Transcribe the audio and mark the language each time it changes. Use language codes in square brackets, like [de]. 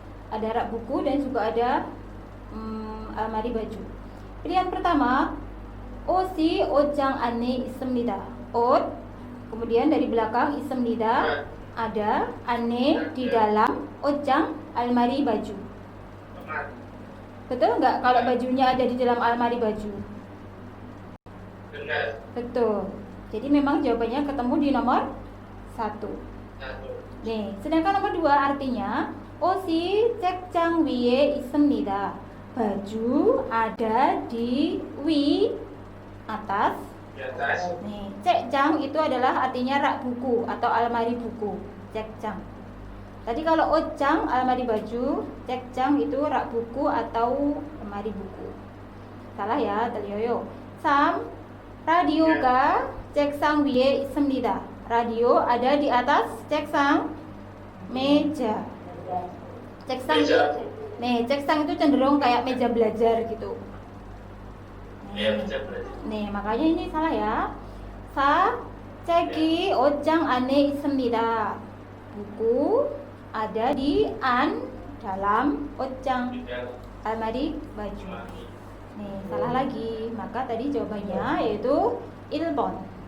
[id] Ada rak buku dan juga ada almari baju. Pilihan pertama, [ko] 옷이 옷장 안에 있습니다. [id] 옷, kemudian dari belakang 있습니다. Ada, 안에 di dalam, 옷장 almari baju. Betul nggak kalau bajunya ada di dalam almari baju? Benar. Betul. Jadi memang jawabannya ketemu di nomor 1. [ko] 네, [id] sedangkan nomor 2 artinya [ko] 옷이 책장 위에 있습니다. [id] Baju ada di atas. Nih, 책장 itu adalah artinya rak buku atau almari buku. 책장. Tadi kalau 옷장 almari baju, 책장 itu rak buku atau almari buku. Salah ya, teryoyo. 3. [ko] radio가 책상 위에 있습니다. [id] Radio ada di atas 책상 meja. 책상 nih, 책상 itu cenderung kayak meja belajar gitu. meja belajar. Nih, makanya ini salah ya. 4. [ko] 책이 옷장 안에 있습니다. [id] Buku ada di dalam 옷장 almari baju. Nih, salah lagi. Maka tadi jawabannya yaitu 1번.